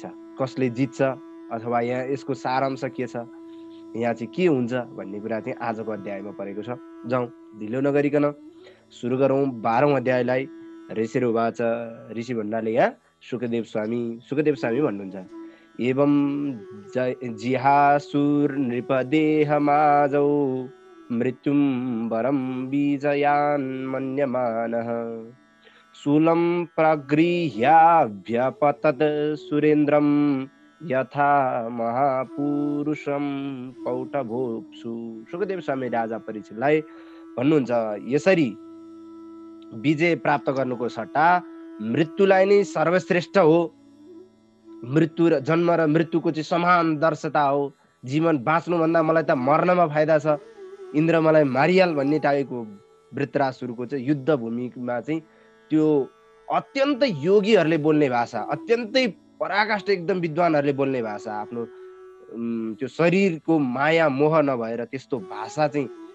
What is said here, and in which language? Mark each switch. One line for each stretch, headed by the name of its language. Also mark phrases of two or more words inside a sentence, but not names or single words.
Nepali: कसले जित्छ अथवा यहाँ यसको सारांश के छ, यहाँ चाहिँ के हुन्छ भन्ने कुरा चाहिँ आजको अध्यायमा परेको छ। जाउँ ढिलो नगरिकन सुरु गरौँ 12औं अध्यायलाई। ऋषिरुवाच, ऋषि भन्नाले यहाँ सुखदेव स्वामी भन्नुहुन्छ।
Sanskrit: एवं जिहासुर नृपदेहमाजौ मृत्युं वरं विजयान् मन्यमानः शूलं प्रगृह्याभ्यपतत् सुरेन्द्रं यथा महापुरुषं कौटभोप्सु।
Nepali: सुखदेव स्वामी राजा परीक्षितलाई भन्नुहुन्छ, यसरी विजय प्राप्त गर्नुको सट्टा मृत्युलाई नै सर्वश्रेष्ठ हो। मृत्यु र जन्म र मृत्युको चाहिँ समान दर्शता हो। जीवन बाँच्नुभन्दा मलाई त मर्नमा फाइदा छ, इन्द्र मलाई मारिहाल भन्ने टाइपको वृत्रासुरको चाहिँ युद्ध भूमिमा चाहिँ त्यो अत्यन्त योगीहरूले बोल्ने भाषा, अत्यन्तै पराकाष्ठ एकदम विद्वानहरूले बोल्ने भाषा, आफ्नो त्यो शरीरको माया मोह नभएर त्यस्तो भाषा चाहिँ